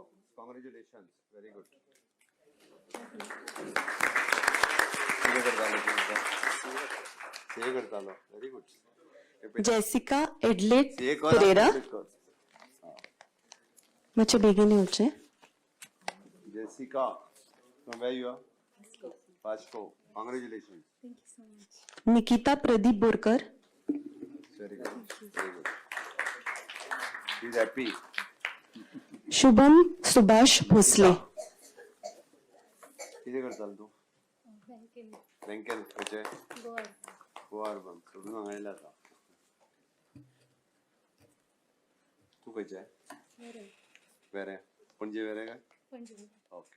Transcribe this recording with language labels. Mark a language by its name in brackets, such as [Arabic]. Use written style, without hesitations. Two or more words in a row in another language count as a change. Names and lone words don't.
[English] Congratulations, very good. [Konkani] कितें करतालो? [English] very good. [Konkani] जेसिका एडलेट पेरेरा. मातशें बेगीन येवचें. [English] जेसिका, from where you are? Vasco. Congratulations. Thank you so much. निकिता प्रदीप बोरकर. Very good. Very good. She's happy. शुभम सुभाष भोसले. [Konkani] कितें करतालो तूं? बँकेन खंयचे? गोवा अर्बन. सोडून हांगा येयला आता. तूं खंयचे? वेरे. पणजे वेरे काय? पणजे. ओके.